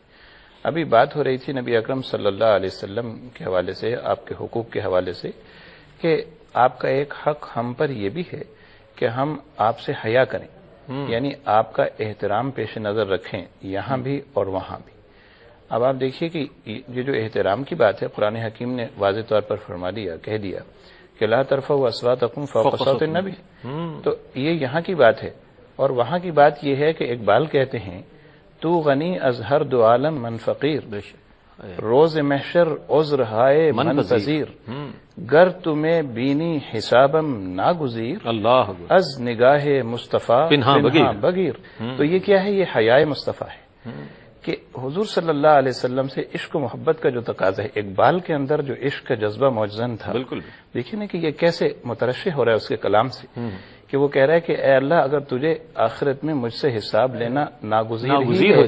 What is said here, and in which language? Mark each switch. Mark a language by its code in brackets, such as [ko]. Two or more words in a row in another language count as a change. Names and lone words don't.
[ur] ابھی بات ہو رہی تھی نبی اکرم صلی اللہ علیہ وسلم کے حوالے سے، آپ کے حقوق کے حوالے سے، کہ آپ کا ایک حق ہم پر یہ بھی ہے کہ ہم آپ سے حیا کریں، یعنی آپ کا احترام پیش نظر رکھیں یہاں بھی اور وہاں بھی۔ اب آپ دیکھیے کہ یہ جو احترام کی بات ہے قرآن حکیم نے واضح طور پر فرما دیا، کہہ دیا کہ [ar] لا ترفعوا اصواتکم فوق صوت النبی، [ur] تو یہ یہاں کی بات ہے۔ اور وہاں کی بات یہ ہے کہ اقبال کہتے ہیں [fa] تو غنی از ہر دو عالم من فقیر، روز محشر عذر ہائے من پذیر، گر تمہیں بینی حسابم ناگزیر، اللہ از نگاہ مصطفیٰ پنہاں [ur] بگیر۔ تو یہ کیا ہے؟ یہ حیائے مصطفیٰ ہے کہ حضور صلی اللہ علیہ وسلم سے عشق و محبت کا جو تقاضا ہے، اقبال کے اندر جو عشق کا جذبہ موجزن تھا، بالکل دیکھیے نا کہ یہ کیسے مترشح ہو رہا ہے اس کے کلام سے، کہ وہ کہہ رہا ہے کہ اے اللہ اگر تجھے آخرت میں مجھ سے حساب لینا ناگزیر ہی ہے